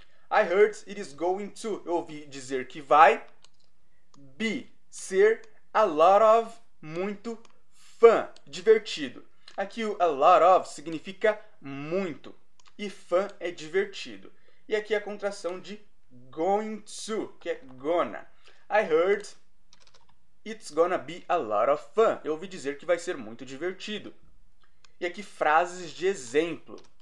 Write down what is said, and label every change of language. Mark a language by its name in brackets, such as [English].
[English] I heard it is going to. [Portuguese] Eu ouvi dizer que vai. [English] Be, ser a lot of, muito, fun, divertido. [Portuguese] Aqui o [English] a lot of [Portuguese] significa muito e fun é divertido. E aqui a contração de [English] going to, [Portuguese] que é gonna. [English] I heard it's gonna be a lot of fun. [Portuguese] Eu ouvi dizer que vai ser muito divertido. E aqui frases de exemplo.